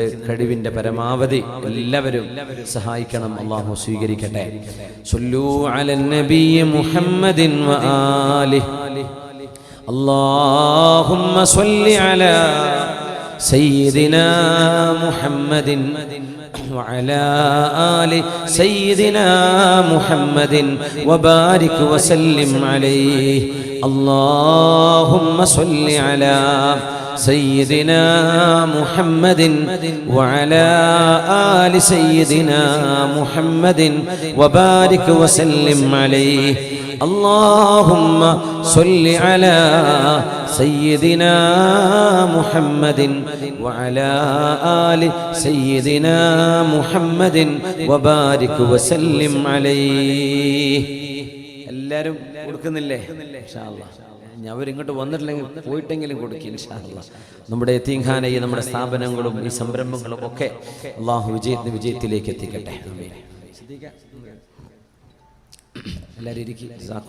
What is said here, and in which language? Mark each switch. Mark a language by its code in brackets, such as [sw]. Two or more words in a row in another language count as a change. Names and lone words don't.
[ml] കഴിവിന്റെ പരമാവധി എല്ലാവരും സഹായിക്കണം. അല്ലാഹു സ്വീകരിക്കട്ടെ. [ar] صلوا على النبي محمد وآله اللهم صل على سيدنا محمد وعلى آل سيدنا محمد وبارك وسلم عليه اللهم صل على سيدنا محمد وعلى آل سيدنا محمد وبارك وسلم عليه اللهم صل على سيدنا محمد وعلى آل سيدنا محمد وبارك وسلم عليه. [ml] എല്ലാവരും കൊടുക്കുന്നില്ലേ? [ar] إن شاء الله [ml] ഞാൻ അവരിങ്ങോട്ട് വന്നിട്ടില്ലെങ്കിൽ പോയിട്ടെങ്കിലും കൊടുക്കും [ar] إن شاء الله. [ml] നമ്മുടെ യതീംഖാനയും നമ്മുടെ സ്ഥാപനങ്ങളും ഈ സംരംഭങ്ങളും ഒക്കെ അല്ലാഹു വിജയത്തിലേക്ക് എത്തിക്കട്ടെ. ആമീൻ. എല്ലാവരും ഇരിക്കുക.